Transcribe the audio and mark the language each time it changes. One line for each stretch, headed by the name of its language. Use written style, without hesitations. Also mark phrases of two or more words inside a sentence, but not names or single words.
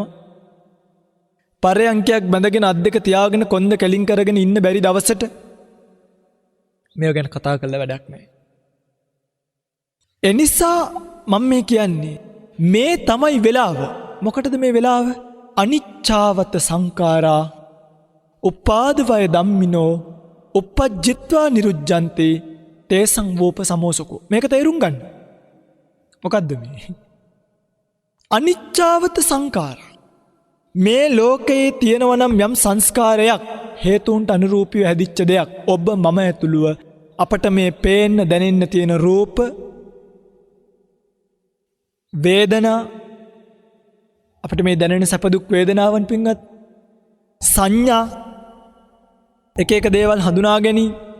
Sinhala: පරයන්කයක් බැඳගෙන අත් දෙක තියාගෙන කොන්ද කැලින් කරගෙන ඉන්න බැරි දවසට මේව ගැන කතා කරලා වැඩක් නැහැ. එනිසා මම මේ කියන්නේ මේ තමයි වෙලාව. මොකටද මේ වෙලාව?
Pali: අනිච්ඡාවත සංඛාරා උපාදවය ධම්මිනෝ uppajjitva niruddhanti තේසං වූප සමෝසකෝ.
Sinhala: මේක තේරුම් ගන්න. මොකද්ද මේ?
Pali: අනිච්ඡාවත සංඛාර.
Sinhala: මේ ලෝකයේ තියෙනවා නම් යම් සංස්කාරයක් හේතුන්ට අනුරූපීව හැදිච්ච දෙයක්. ඔබ මම ඇතුළුව අපට මේ පේන්න දැනෙන්න තියෙන රූප, වේදනා, අපට මේ දැනෙන සැප දුක් වේදනාවන් පින්වත්, සංඥා, එක එක දේවල් හඳුනා ගැනීම,